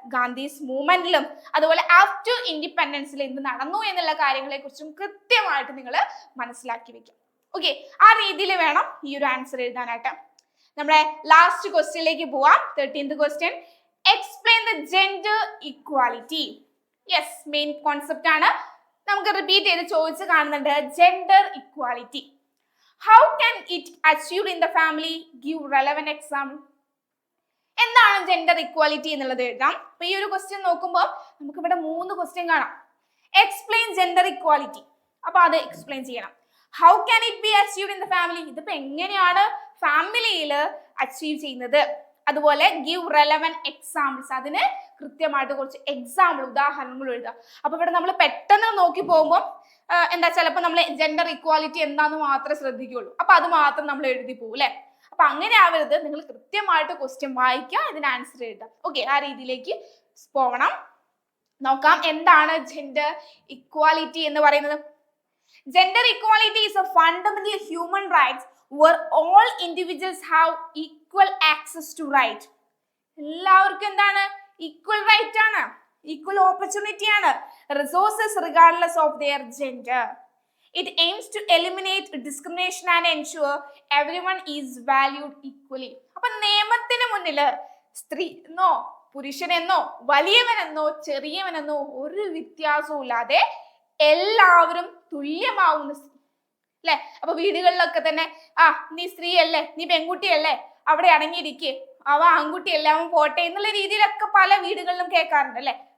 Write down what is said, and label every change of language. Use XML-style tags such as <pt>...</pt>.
<ml>ഗാന്ധീസ് മൂവ്മെന്റിലും അതുപോലെ ആഫ്റ്റർ ഇൻഡിപെൻഡൻസിൽ എന്ത് നടന്നു എന്നുള്ള കാര്യങ്ങളെ കുറിച്ചും കൃത്യമായിട്ട് നിങ്ങൾ മനസ്സിലാക്കി വെക്കും. ഓക്കെ, ആ രീതിയിൽ വേണം ഈ ഒരു ആൻസർ എഴുതാനായിട്ട്. നമ്മുടെ ലാസ്റ്റ് ക്വസ്റ്റ്യനിലേക്ക് പോവാം.</ml> <en>13th question, explain the gender equality.</en> <ml>Yes, main concept ആണ്. നമുക്ക് റിപ്പീറ്റ് ചെയ്ത് ചോദിച്ച് കാണുന്നുണ്ട്.</ml> <en>Gender equality, how can it achieved in the family? Give relevant example.</en> <ml>എന്താണ് ജെൻഡർ ഇക്വാലിറ്റി എന്നുള്ളത് എഴുതാം. അപ്പൊ ഈ ഒരു ക്വസ്റ്റ്യൻ നോക്കുമ്പോൾ നമുക്ക് ഇവിടെ 3 ക്വസ്റ്റ്യൻ കാണാം.</ml> <en>explain gender equality,</en> <ml>അപ്പൊ അത് എക്സ്പ്ലെയിൻ ചെയ്യണം.</ml> <en>how can it be achieved in the family,</en> <ml>ഇതിപ്പോ എങ്ങനെയാണ് ഫാമിലിയിൽ അച്ചീവ് ചെയ്യുന്നത്. അതുപോലെ</ml> <en>give relevant examples,</en> <ml>അതിന് കൃത്യമായിട്ട് കുറച്ച് എക്സാമ്പിൾ, ഉദാഹരണങ്ങൾ എഴുതാം. അപ്പൊ ഇവിടെ നമ്മൾ പെട്ടെന്ന് നോക്കി പോകുമ്പോൾ ചിലപ്പോൾ നമ്മൾ ജെൻഡർ ഇക്വാലിറ്റി എന്താന്ന് മാത്രമേ ശ്രദ്ധിക്കുകയുള്ളൂ. അപ്പൊ അത് മാത്രം നമ്മൾ എഴുതി പോകും, അല്ലെ? അപ്പൊ അങ്ങനെ ആവരുത്. നിങ്ങൾ കൃത്യമായിട്ട് ക്വസ്റ്റ്യൻ വായിക്കുക, ഇതിന് ആൻസർ എഴുതാം. ഓക്കെ, ആ രീതിയിലേക്ക് പോകണം. നോക്കാം എന്താണ് ജെൻഡർ ഇക്വാലിറ്റി എന്ന് പറയുന്നത്.</ml> <en>Gender equality is a fundamental human rights where all individuals have equal access to right.</en> <ml>എല്ലാവർക്കും എന്താണ്?</ml> <en>Equal right ആണ്, equal opportunity ആണ്, resources regardless of their gender. It aims to eliminate discrimination and ensure everyone is valued equally.</en> <ml>അപ്പൊ നിയമത്തിന് മുന്നിൽ സ്ത്രീ എന്നോ പുരുഷനെന്നോ വലിയവനെന്നോ ചെറിയവനെന്നോ ഒരു വ്യത്യാസവും ഇല്ലാതെ എല്ലാവരും തുല്യമാവുന്ന, അല്ലെ? അപ്പൊ വീടുകളിലൊക്കെ തന്നെ നീ സ്ത്രീയല്ലേ, നീ പെൺകുട്ടിയല്ലേ, അവിടെ അടങ്ങിയിരിക്കേ, അവ ആൺകുട്ടിയല്ലേ, അവൻ പോട്ടെ എന്നുള്ള രീതിയിലൊക്കെ പല വീടുകളിലും കേൾക്കാറുണ്ട്, അല്ലെ?</ml>